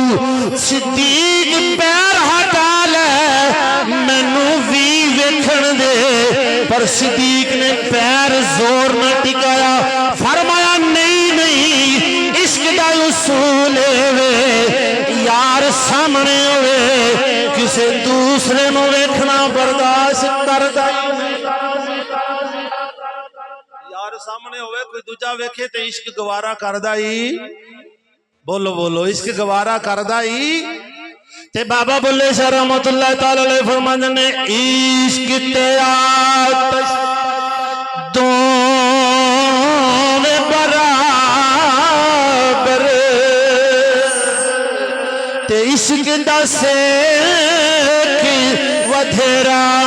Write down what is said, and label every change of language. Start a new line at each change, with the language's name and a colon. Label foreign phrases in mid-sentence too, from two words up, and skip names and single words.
Punjabi: ਸਿੱਦੀਕ ਪੈਰ ਹਟਾ ਲੇ, ਮੈਨੂ ਭੀ ਵੇਖਣ ਦੇ, ਪਰ ਸਿੱਦੀਕ ਨੇ ਪੈਰ ਜ਼ੋਰ ਨ ਟਿਕਾਇਆ, ਫਰਮਾਇਆ ਨਹੀਂ ਨਹੀਂ, ਇਸ਼ਕ ਦਾ ਉਸੂਲ ਵੇ ਯਾਰ ਸਾਮ੍ਹਣੇ ਹੋਵੇ, ਕਿਸੇ ਦੂਸਰੇ ਨੂ ਵੇਖਣਾ ਬਰਦਾਸ਼ਤ ਕਰਦਾ ਸਾਮ੍ਹਣੇ ਹੋਵੇ, ਕੋਈ ਦੂਜਾ ਵੇਖੇ ਤੇ ਇਸ਼ਕ ਗਵਾਰਾ ਕਰਦਾ ਹੀ। ਬੋਲੋ ਬੋਲੋ, ਇਸ਼ਕ ਗਵਾਰਾ ਕਰਦਾ ਹੀ। ਤੇ ਬਾਬਾ ਬੁੱਲ੍ਹੇ ਸ਼ਾਹ
Arabic: رحمة الله تعالى عليه
Punjabi: ਫਰਮਾਂਦੇ ਨੇ, ਇਸ਼ਕ ਤੇ ਆਤਿਸ਼ ਦੋਵੇਂ ਬਰਾਬਰ, ਤੇ ਇਸ਼ਕ ਦਾ ਸੇਕ ਵਧੇਰਾ,